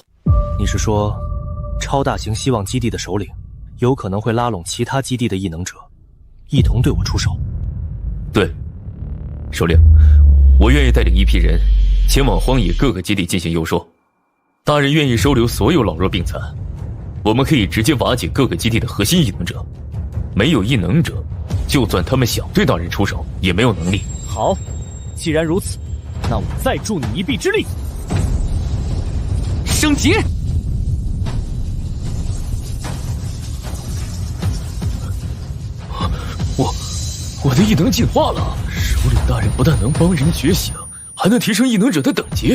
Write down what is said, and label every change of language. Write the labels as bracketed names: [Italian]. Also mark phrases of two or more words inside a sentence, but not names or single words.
[Chinese] 你是說，超大型希望基地的首領有可能會拉攏其他基地的異能者，一同對我出手？對，首領，我願意帶領一批人前往荒野各個基地進行游說。大人願意收留所有老弱病殘，我們可以直接瓦解各個基地的核心異能者。沒有異能者，就算他們想對大人出手，也沒有能力。好，既然如此，那我再助你一臂之力。升级！我的异能进化了，首領大人不但能幫人覺醒，還能提升異能者的等級。